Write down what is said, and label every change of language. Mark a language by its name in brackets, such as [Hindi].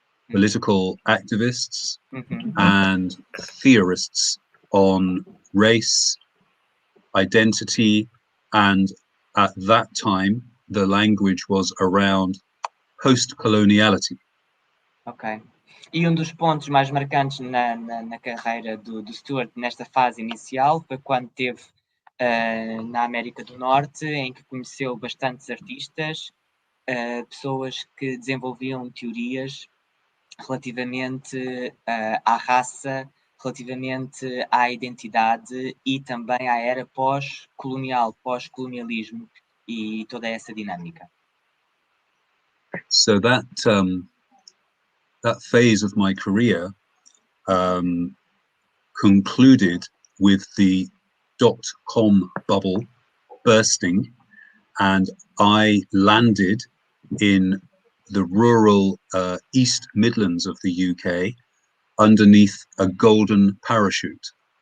[English] political activists, and theorists on race, identity, and at that time, the language was around post-coloniality. [Portuguese] Ok. E um dos pontos mais marcantes na carreira do Stuart nesta fase inicial foi quando esteve na América do Norte, em que conheceu bastantes artistas, pessoas que desenvolviam teorias relativamente à raça, relativamente à identidade e também à era pós-colonialismo e toda essa dinâmica. [English] So that phase of my career concluded with the .com bubble bursting, and I landed in the rural East Midlands of the UK underneath a golden parachute.